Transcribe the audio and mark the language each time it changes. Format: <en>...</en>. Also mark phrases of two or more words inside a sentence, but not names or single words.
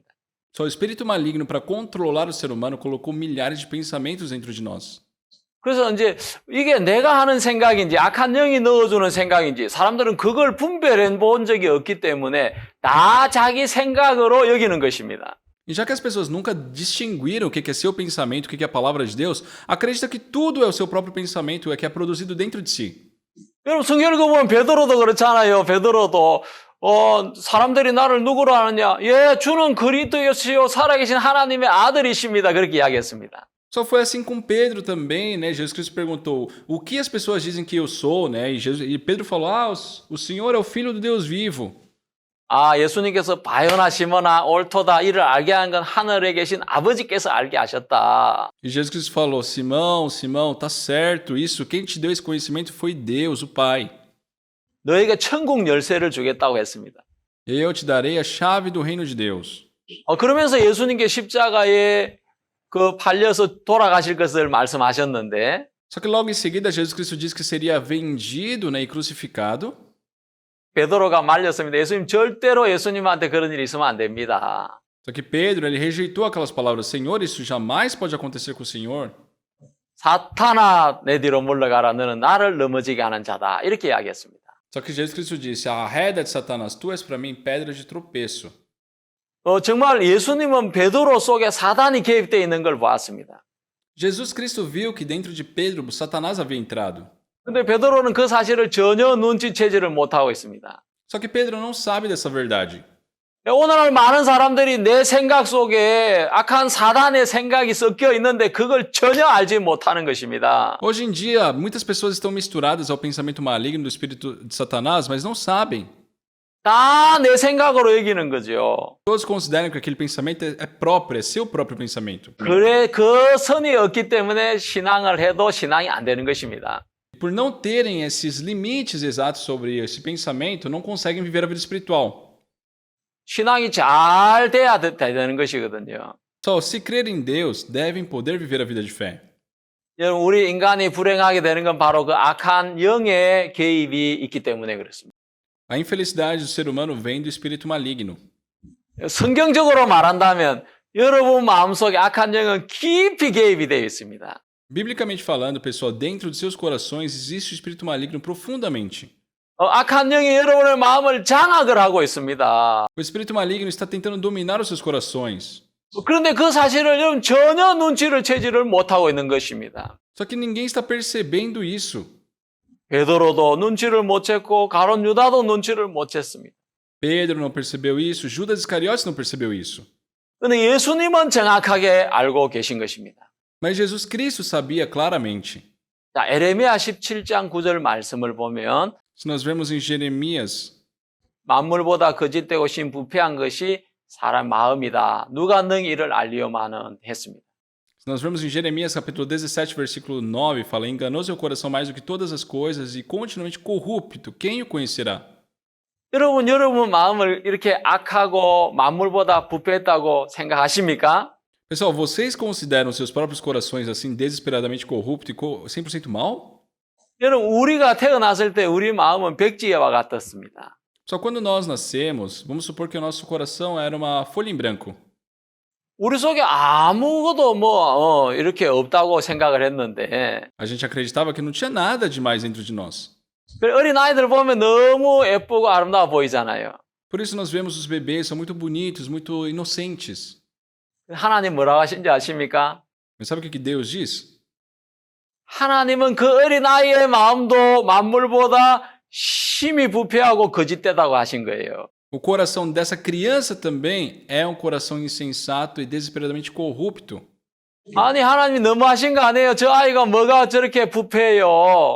<pt>Só o espírito maligno, para controlar o ser humano, colocou milhares de pensamentos dentro de nós.</pt> <ko>그래서 이제 이게 내가 하는 생각인지 악한 영이 넣어주는 생각인지 사람들은 그걸 분별해 본 적이 없기 때문에 다 자기 생각으로 여기는 것입니다.</ko> <pt>E já que as pessoas nunca distinguiram o que é seu pensamento, o que é a palavra de Deus, acreditam que tudo é o seu próprio pensamento, é que é produzido dentro de si.</pt> <ko>여러분, 성경을 보면 베드로도 그렇잖아요. 베드로도 사람들이 나를 누구로 아느냐? 예, 주는 그리스도시요 살아계신 하나님의 아들이십니다. 그렇게 이야기했습니다.</ko> <pt>Só foi assim com Pedro também, né? Jesus Cristo perguntou, o que as pessoas dizem que eu sou, né? E Pedro falou, o Senhor é o Filho do Deus vivo.</pt> <ko>예수님께서 바요나 시모나 옳도다 이를 알게 한 건 하늘에 계신 아버지께서 알게 하셨다.</ko> <pt>E Jesus Cristo falou, Simão, tá certo, isso, quem te deu esse conhecimento foi Deus, o Pai.</pt> <ko>너에게 천국 열쇠를 주겠다고 했습니다.</ko> <pt>Eu te darei a chave do reino de Deus.</pt> <ko>그러면서 예수님께 십자가에 팔려서 돌아가실 것을 말씀하셨는데</ko> <pt>Só que logo em seguida Jesus Cristo disse que seria vendido, né, e crucificado.</pt> <ko>베드로가 말렸습니다. 예수님 절대로 예수님한테 그런 일이 있으면 안 됩니다.</ko> <pt>Só que Pedro, ele rejeitou aquelas palavras, Senhor, isso jamais pode acontecer com o Senhor.</pt> <ko>사탄아 내 뒤로 물러가라 너는 나를 넘어지게 하는 자다. 이렇게 이야기했습니다.</ko> <pt>Só que Jesus Cristo disse, arreda de Satanás, tu és para mim pedra de tropeço.</pt> <ko>정말 예수님은 베드로 속에 사단이 개입되어 있는 걸 보았습니다.</ko> <pt>Jesus Cristo viu que dentro de Pedro, Satanás havia entrado.</pt> <ko>근데 베드로는 그 사실을 전혀 눈치채지를 못하고 있습니다.</ko> <pt>Só que Pedro não sabe dessa verdade.</pt> <ko>오늘날 많은 사람들이 내 생각 속에 악한 사단의 생각이 섞여 있는데 그걸 전혀 알지 못하는 것입니다.</ko> <pt>Hoje em dia, muitas pessoas estão misturadas ao pensamento maligno do espírito de Satanás, mas não sabem.</pt> <ko>다 내 생각으로 여기는 거죠.</ko> <pt>Todos consideram que aquele pensamento é próprio, é seu próprio pensamento.</pt> <ko>그래 그 선이 없기 때문에 신앙을 해도 신앙이 안 되는 것입니다.</ko> <pt>Por não terem esses limites exatos sobre esse pensamento, não conseguem viver a vida espiritual.</pt> <ko>신앙이 잘 돼야 되는 것이거든요.</ko> <pt>Só se crer em Deus, devem poder viver a vida de fé.</pt> <ko>여러분, 우리 인간이 불행하게 되는 건 바로 그 악한 영의 개입이 있기 때문에 그렇습니다.</ko> <pt>A infelicidade do ser humano vem do espírito maligno.</pt> <ko>성경적으로 말한다면 여러분 마음속에 악한 영은 깊이 개입이 되어 있습니다.</ko> <pt>Biblicamente falando, pessoal, dentro de seus corações existe o espírito maligno profundamente.</pt> <ko>악한 영이 여러분의 마음을 장악을 하고 있습니다.</ko> <pt>O espírito maligno está tentando dominar os seus corações.</pt> <ko>그런데 그 사실을 여러분 전혀 눈치를 채지를 못하고 있는 것입니다.</ko> <pt>Só que ninguém está percebendo isso.</pt> <ko>베드로도 눈치를 못 챘고 가룟 유다도 눈치를 못 챘습니다.</ko> <pt>Pedro não percebeu isso, Judas Iscariotes não percebeu isso.</pt> <ko>그런데 예수님은 정확하게 알고 계신 것입니다.</ko> <pt>Mas Jesus Cristo sabia claramente.</pt> <ko>자, 에레미야 17장 9절 말씀을 보면</ko> <pt>Se nós vemos em Jeremias,</pt> <ko>만물보다 거짓되고 심부패한 것이 사람 마음이다. 누가 능히 이를 알리오마는 했습니다.</ko> <pt>se nós vemos em Jeremias capítulo 17, versículo 9, fala, enganoso é o coração mais do que todas as coisas e continuamente corrupto, quem o conhecerá?</pt> <ko>여러분 마음을 이렇게 악하고 만물보다 부패했다고 생각하십니까?</ko> <pt>Pessoal, vocês consideram seus próprios corações assim desesperadamente corrupto e 100% mal?</pt> <ko>여러분 우리가 태어났을 때 우리 마음은 백지와 같았습니다.</ko> <pt>Só quando nós nascemos, vamos supor que o nosso coração era uma folha em branco.</pt> <ko>우리 속에 아무것도 이렇게 없다고 생각을 했는데</ko> <pt>A gente acreditava que não tinha nada demais dentro de nós.</pt> <ko>어린 아이들 보면 너무 예쁘고 아름다워 보이잖아요.</ko> <pt>Por isso nós vemos os bebês, são muito bonitos, muito inocentes.</pt> <ko>하나님 뭐라고 하신지 아십니까?</ko> <pt>Mas sabe o que Deus diz?</pt> <ko>하나님은 그 어린 아이의 마음도 만물보다 심히 부패하고 거짓되다고 하신 거예요.</ko> <pt>O coração dessa criança também é um coração insensato e desesperadamente corrupto.</pt> <ko>아니 하나님이 너무하신 거 아니에요? 저 아이가 뭐가 저렇게 부패해요?</ko>